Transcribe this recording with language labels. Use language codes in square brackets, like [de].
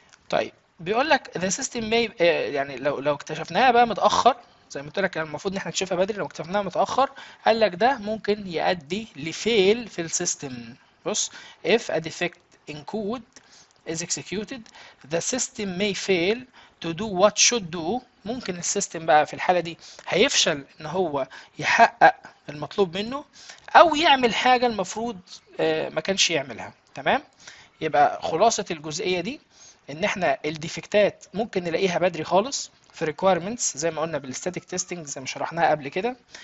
[ar] طيب بيقول لك [en] the system may [ar] يعني لو اكتشفناها بقى متأخر، زي ما قلت لك كان المفروض ان احنا نكتشفها بدري، لو اكتشفناها متأخر قال لك ده ممكن يؤدي لفيل في السيستم. [en] بص، if a defect in code is executed the system may fail to do what should do. [ar] ممكن السيستم بقى في الحالة دي هيفشل ان هو يحقق المطلوب منه، او يعمل حاجة المفروض ما كانش يعملها. تمام. يبقى خلاصة الجزئية دي ان احنا الديفكتات ممكن نلاقيها بدري خالص في requirements، زي ما قلنا بالستاتيك تيستنج زي ما شرحناها قبل كده.